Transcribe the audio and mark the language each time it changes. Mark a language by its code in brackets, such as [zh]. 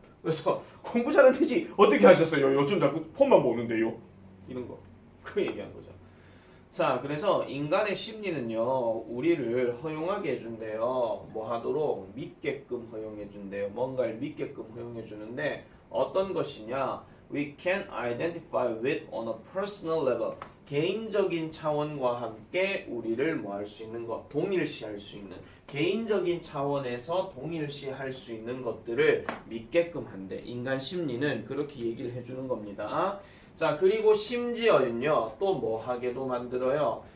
[ko] 그래서 공부 잘 안 되지? 어떻게 하셨어요? 요즘 자꾸 폰만 보는데요. 이런 거. 그 얘기한 거죠. 자, 그래서 인간의 심리는요, 우리를 허용하게 해준대요. 뭐 하도록? 믿게끔 허용해준대요. 뭔가를 믿게끔 허용해주는데 어떤 것이냐? [en] We can identify with on a personal level. [ko] 개인적인 차원과 함께 우리를 뭐 할 수 있는 것, 동일시할 수 있는 개인적인 차원에서 동일시할 수 있는 것들을 믿게끔 한대. 인간 심리는 그렇게 얘기를 해주는 겁니다. 자, 그리고 심지어는요, 또 뭐 하게도 만들어요.